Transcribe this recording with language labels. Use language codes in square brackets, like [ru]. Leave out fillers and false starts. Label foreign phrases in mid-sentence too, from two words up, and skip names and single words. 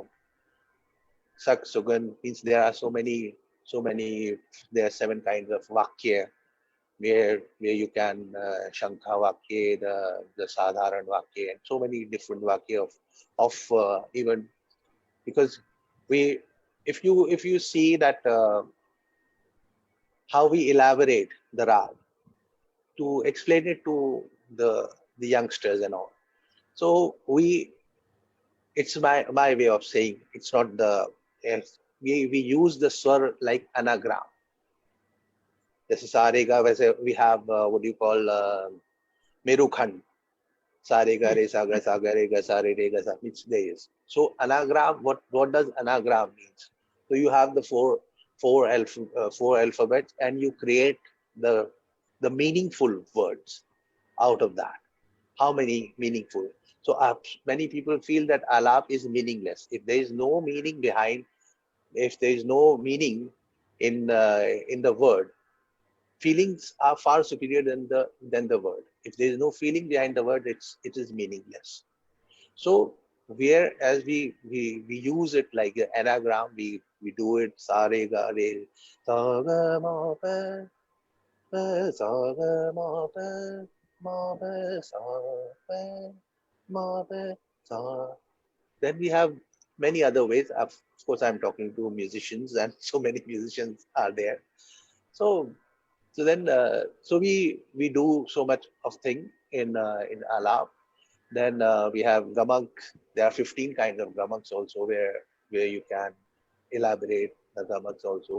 [en] Sak Sugan means there are so many, there are 7 kinds of Vakya, where you can Shankha Vakya, the Sadharan Vakya, and so many different Vakya of even, because we, if you see that how we elaborate the rag to explain it to the youngsters and all. So it's my way of saying, it's not yes, we use the swar like anagram. This is Sarega, we have what do you call Merukhand. [hi] Sarega re saga re ga sa re ga sa, [en] which there is. So anagram, what does anagram means? So you have the four alphabets, and you create the meaningful words out of that. how many meaningful. So many people feel that alap is meaningless. If there is no meaning behind, if there is no meaning in the word, feelings are far superior than the word. If there is no feeling behind the word, it is meaningless. So whereas we use it like an anagram, we do it [hi] sa re ga re sa ga ma pa pa sa ga ma pa ma pa sa pa ma pa sa. [en] Then we have many other ways. Of course, I'm talking to musicians, and so many musicians are there. So so we do so much of thing in alap. Then we have gamak. There are 15 kinds of gamaks also where you can elaborate the gamaks also.